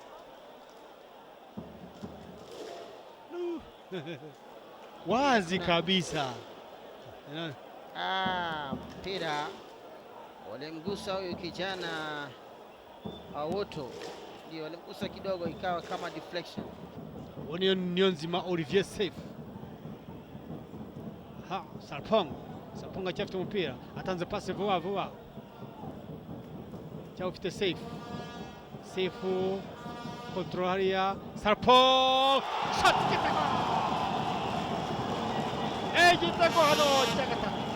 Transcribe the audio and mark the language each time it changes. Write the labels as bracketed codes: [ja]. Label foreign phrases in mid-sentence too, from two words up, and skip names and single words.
[sw] Wazi kabisa. Mpira walimgusa huyu kijana Awoto, ndio walimgusa kidogo ikawa kama deflection. [rw] Niyonzima Olivier safe. Sarpong achafite umupira atanze pasi vuba cyafite [en] safe control [rw] hariya Sarpong shot igitego hano cya gatatu.